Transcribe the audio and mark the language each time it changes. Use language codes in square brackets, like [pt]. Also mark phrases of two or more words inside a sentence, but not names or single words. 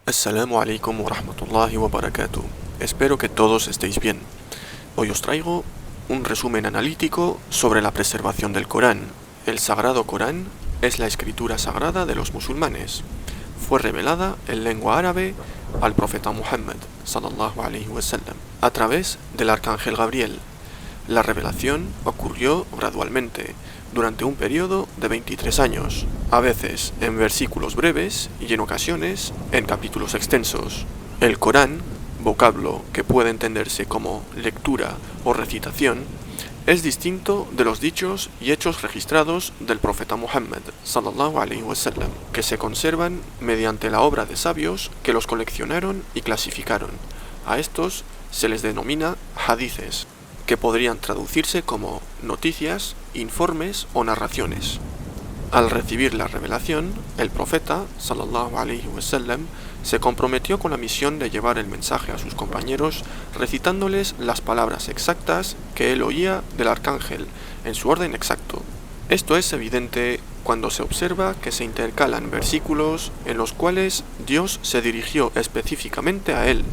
[ar] السلام عليكم ورحمة الله وبركاته. [es] Espero que todos estéis bien. Hoy os traigo un resumen analítico sobre la preservación del Corán. El Sagrado Corán es la escritura sagrada de los musulmanes. Fue revelada en lengua árabe al profeta Muhammad [ar] صلى الله عليه وسلم [es] a través del arcángel Gabriel. La revelación ocurrió gradualmente durante un periodo de 23 años, a veces en versículos breves y en ocasiones en capítulos extensos. El Corán, vocablo que puede entenderse como lectura o recitación, es distinto de los dichos y hechos registrados del profeta Muhammad [ar] صلى الله عليه وسلم, [es] que se conservan mediante la obra de sabios que los coleccionaron y clasificaron. A estos se les denomina hadices, que podrían traducirse como noticias, informes o narraciones. Al recibir la revelación, el profeta [ar] صلى الله عليه وسلم [es] se comprometió con la misión de llevar el mensaje a sus compañeros recitándoles las palabras exactas que él oía del arcángel en su orden exacto. Esto es evidente cuando se observa que se intercalan versículos en los cuales Dios se dirigió específicamente a él.